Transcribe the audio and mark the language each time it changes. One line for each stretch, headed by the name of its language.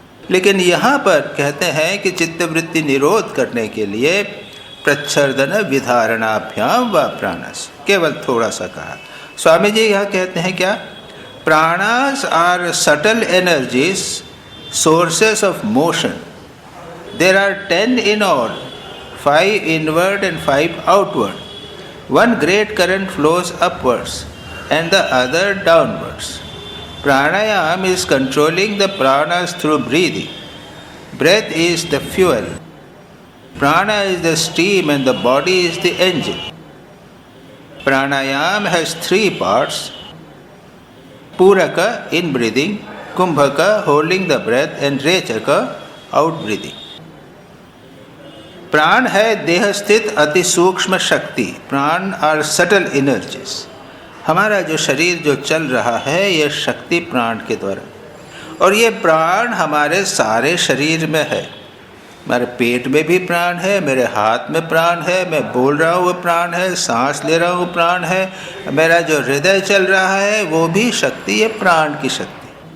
Hindi: लेकिन यहाँ पर कहते हैं कि चित्तवृत्ति निरोध करने के लिए प्रच्छर्दन विधारणाभ्याम व प्राणस, केवल थोड़ा सा कहा। स्वामी जी यहाँ कहते हैं क्या,
English: Pranas are subtle energies, sources of motion. There are 10 in all, 5 inward and 5 outward. One great current flows upwards and the other downwards. Pranayam is controlling the pranas through breathing. Breath is the fuel. Prana is the steam and the body is the engine. Pranayam has 3 parts. Puraka, in breathing, Kumbhaka, holding the breath, and Rechaka, out breathing.
Hindi: प्राण है देह स्थित अति सूक्ष्म शक्ति।
English: Prana are subtle energies.
Hindi: हमारा जो शरीर जो चल रहा है ये शक्ति प्राण के द्वारा, और ये प्राण हमारे सारे शरीर में है। हमारे पेट में भी प्राण है, मेरे हाथ में प्राण है, मैं बोल रहा हूँ वो प्राण है, सांस ले रहा हूँ प्राण है, मेरा जो हृदय चल रहा है वो भी शक्ति, ये प्राण की शक्ति।